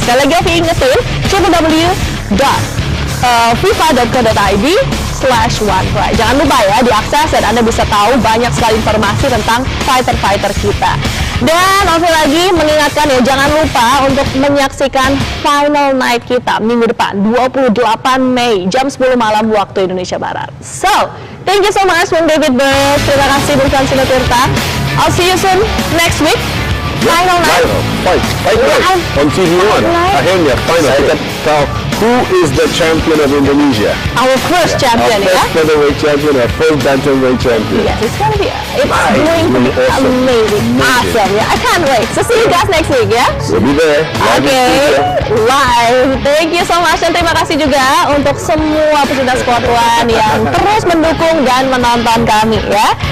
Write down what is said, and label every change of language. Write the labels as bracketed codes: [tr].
[id] Sekali lagi aku ingetin, www.fifa.co.id/onepride. Jangan lupa ya diakses dan Anda bisa tahu banyak sekali informasi tentang fighter-fighter kita. Dan Ovi lagi mengingatkan ya, jangan lupa untuk menyaksikan final night kita minggu depan 28 Mei jam 10 malam waktu Indonesia Barat. [en] So, thank you so much Bung David Bird. [id] Terima kasih [en] Bung Fransino Tirta. I'll see you soon next week. Final night. Fight on TV One. [id] Akhirnya final. Kita tahu [en] who is the champion of Indonesia. Our first champion, our first featherweight champion, our first bantamweight champion. Yes, it's going to be going to be amazing. Awesome. Yeah, I can't wait. So see you guys next week, ya. We'll be there. Live. Thank you so much, [id] dan terima kasih juga untuk semua pecinta Sport One yang terus mendukung dan menonton kami ya.